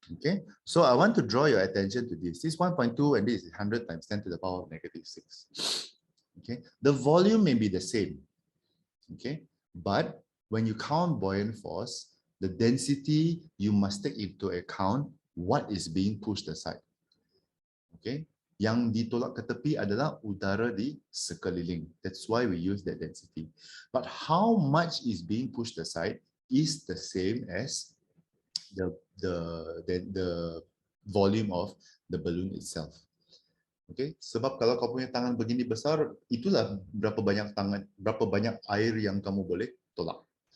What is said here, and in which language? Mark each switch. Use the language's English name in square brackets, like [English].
[English] Okay, so I want to draw your attention to this. This 1.2 and this is 100 times 10 to the power of negative 6. Okay, the volume may be the same. Okay, but when you count buoyant force, the density, you must take into account what is being pushed aside. [Malay] Okay, yang ditolak ke tepi adalah udara di sekeliling. [English] That's why we use that density. But how much is being pushed aside is the same as the volume of the balloon itself. [Malay] Okay, sebab kalau kau punya tangan begini besar, itulah berapa banyak air yang kamu boleh tolak.